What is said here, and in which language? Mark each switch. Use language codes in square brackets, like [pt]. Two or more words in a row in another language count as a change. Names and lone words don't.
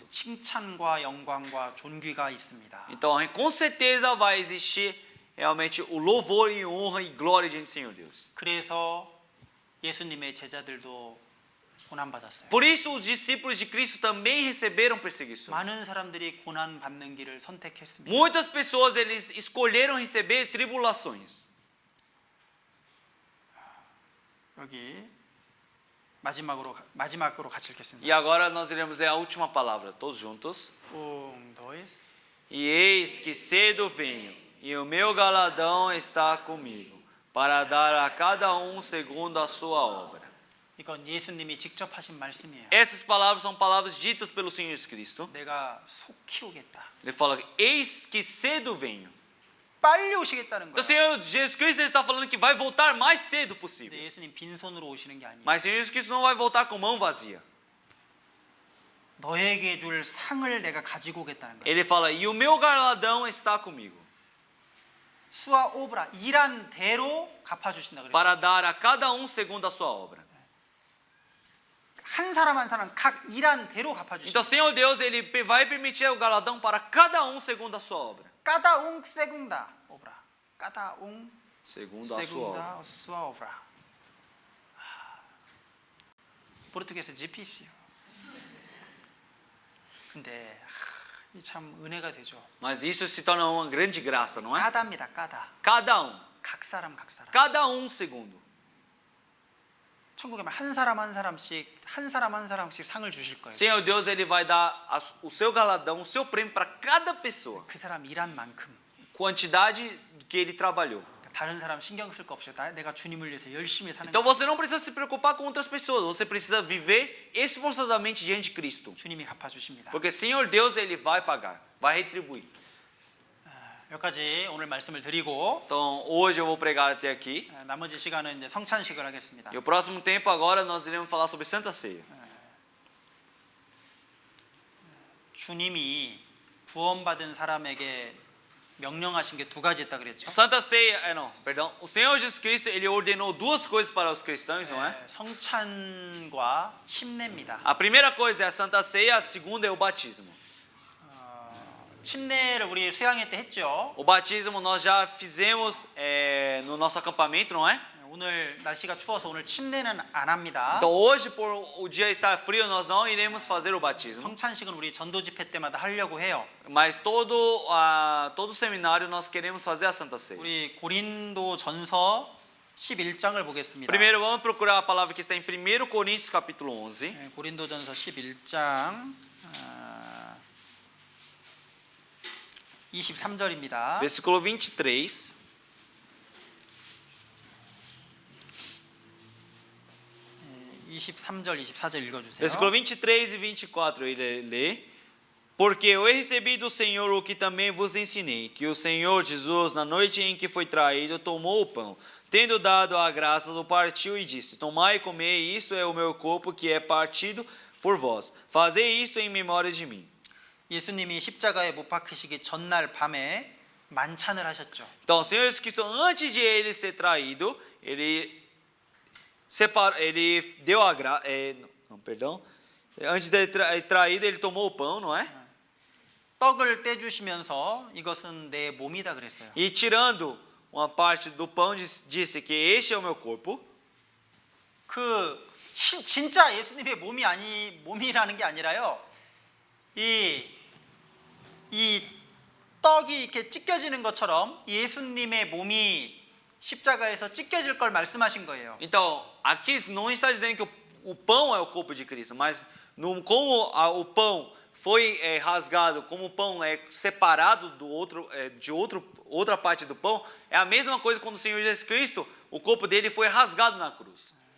[ko] 칭찬과 영광과 존귀가 있습니다. [pt] Então, com certeza vai existir realmente o louvor e honra e glória diante do Senhor Deus. [ko] 그래서 예수님의 제자들도 고난 받았어요. [pt] Por isso os discípulos de Cristo também receberam perseguições. [ko] 많은 사람들이 고난 받는 길을 선택했습니다. [pt] Muitas pessoas eles escolheram receber tribulações. [ko] 여기 마지막으로 같이 읽겠습니다. [pt] E agora nós iremos ler a última palavra, todos juntos. dois. E eis que cedo venho, e o meu galardão está comigo, para dar a cada um segundo a sua obra. [ko] 이건 예수님이 직접 하신 말씀이에요. [pt] Essas palavras são palavras ditas pelo Senhor Jesus Cristo. [ko] 내가 속 키우겠다. [pt] Ele fala: eis que cedo venho. [ko] 빨리 오시겠다는 [pt] Então o [ko] 거예요. [pt] Senhor Jesus Cristo ele está falando que vai voltar mais cedo [ko] 근데 [pt] possível. [ko] 예수님 빈손으로 오시는 게 아니에요. [pt] Mas o Senhor Jesus Cristo não vai voltar com mão vazia. [ko] 너에게 줄 상을 내가 가지고 오겠다는 거예요. [pt] Ele fala: e o meu galardão está comigo, sua obra [ko] 일한 대로 갚아주신다 그랬죠. [pt] para dar a cada um segundo a sua obra. [ko] 한 사람 한 사람 각 일한 대로 갚아주신다. [pt] Então o Senhor Deus ele vai permitir o galardão para cada um segundo a sua obra. cada um segundo obra. cada um Segundo a sua obra. segundo sua obra. 포르투게스 GPC요. [ko] 근데 이 참 은혜가 되죠. [pt] Mas isso se torna uma grande graça, não é? [ko] 까다입니다. 까다. [pt] Cada um. [ko] 각 사람 각 사람. [pt] Cada um segundo. [ko] 천국에 한 사람 한 사람씩 상을 주실 거예요. [pt] Senhor Deus ele vai dar o seu galardão, o seu prêmio para cada pessoa. [ko] 그 사람 일한 만큼. [pt] Quantidade que ele trabalhou. [ko] 다른 사람 신경 쓸 거 없이 내가 주님을 위해서 열심히 사는 [pt] Então [ko] 거예요. [pt] você não precisa se preocupar com outras pessoas, você precisa viver esforçadamente diante de Cristo. [ko] 주님이 갚아주십니다. [pt] Porque Senhor Deus ele vai pagar, vai retribuir. [ko] 여기까지 오늘 말씀을 드리고 [pt] Então hoje eu vou pregar até aqui. [ko] 나머지 시간은 이제 성찬식을 하겠습니다. [pt] E o próximo tempo agora nós iremos falar sobre Santa Ceia. [ko] 주님이 구원받은 사람에게 명령하신 게 두 가지 있다 그랬죠. [pt] Santa Ceia, não, perdão. O Senhor Jesus Cristo ele ordenou duas coisas para os cristãos, não é? [ko] 성찬과 침례입니다. [pt] A primeira coisa é a Santa Ceia, a segunda é o batismo. [ko] 침례를 우리 수양회 때 했죠. [pt] O batismo nós já fizemos no nosso acampamento, não é? [ko] 오늘 날씨가 추워서 오늘 침례는 안 합니다. [pt] Então hoje por o dia estar frio nós não iremos fazer o batismo. [ko] 성찬식은 우리 전도 집회 때마다 하려고 해요. [pt] Mas todo seminário nós queremos fazer a Santa Ceia. [ko] 우리 고린도전서 11장을 보겠습니다. [pt] Primeiro vamos procurar a palavra que está em 1 Coríntios capítulo 11. [ko] 고린도전서 11장 23절입니다. [pt] Versículo 23. [ko] 23절, 24절 읽어주세요. [pt] Versículo 23 e 24 ele lê: Porque eu recebi do Senhor o que também vos ensinei, que o Senhor Jesus, na noite em que foi traído, tomou o pão, tendo dado a graça, o partiu e disse: Tomai e comei, isto é o meu corpo que é partido por vós. Fazei isto em memória de mim. [ko] 예수님이 십자가에 못 박히시기 전날 밤에 만찬을 하셨죠. [pt] Então, o Senhor Jesus Cristo, antes de ele ser traído, ele deu a graça. Antes de ele traído, ele tomou o pão, não é? [ko] 떡을 떼주시면서 이것은 내 몸이다 그랬어요. [pt] E tirando uma parte do pão, disse que este é o meu corpo. [ko] 진짜 예수님의 몸이라는 게 아니라요. 이 떡이 이렇게 찢겨지는 것처럼 예수님의 몸이 십자가에서 찢겨질 걸 말씀하신 거예요. [pt] Então, aqui não está dizendo que o pão é o corpo de Cristo, mas como o pão foi rasgado, como o pão é separado de outra parte do pão, é a mesma coisa quando o Senhor Jesus Cristo, o corpo dele foi rasgado na cruz.